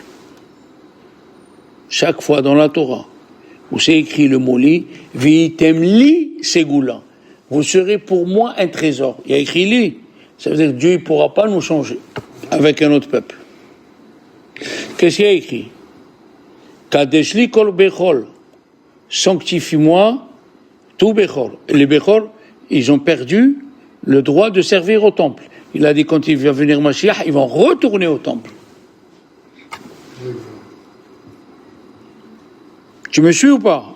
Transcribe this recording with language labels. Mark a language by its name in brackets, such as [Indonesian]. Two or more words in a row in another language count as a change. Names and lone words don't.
[French] Chaque fois dans la Torah, où c'est écrit le mot li, [Hebrew] והייתם לי סגולה. [French] Vous serez pour moi un trésor. Il y a écrit li. Ça veut dire que Dieu ne pourra pas nous changer avec un autre peuple. Qu'est-ce qu'il y a écrit? [Hebrew] קדש לי כל בכור. [French] Sanctifie-moi tout bechol. Les bechol, ils ont perdu le droit de servir au temple. Il a dit quand il va venir Mashiach, ils vont retourner au temple. Tu me suis ou pas?